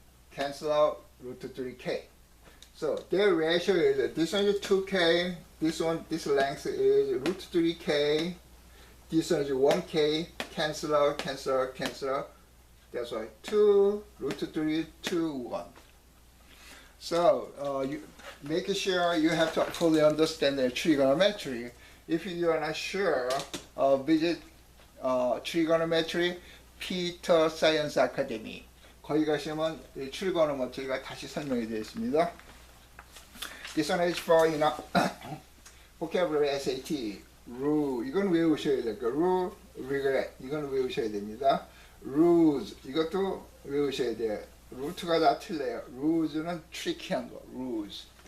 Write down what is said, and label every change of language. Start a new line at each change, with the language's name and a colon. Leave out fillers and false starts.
English: Cancel out root 3K. So their ratio is, this one is 2K, this length is root 3K, this one is 1K, cancel out, cancel out, cancel out. That's why 2, root 3, 2, 1. So you make sure you have to fully understand the trigonometry. If you are not sure, visit trigonometry,
Korean: 피터 사이언스 아카데미. 거기 가시면 출간어 뭐 저희가 다시 설명이 되어 있습니다.
English: This one is for, vocabulary SAT.
Korean: rule, 이건 외우셔야 될 거예요. rule, regret, 이건 외우셔야 됩니다. rules, 이것도 외우셔야 돼요. 루트가 다 틀려요. rules는 트리키한 거, rules.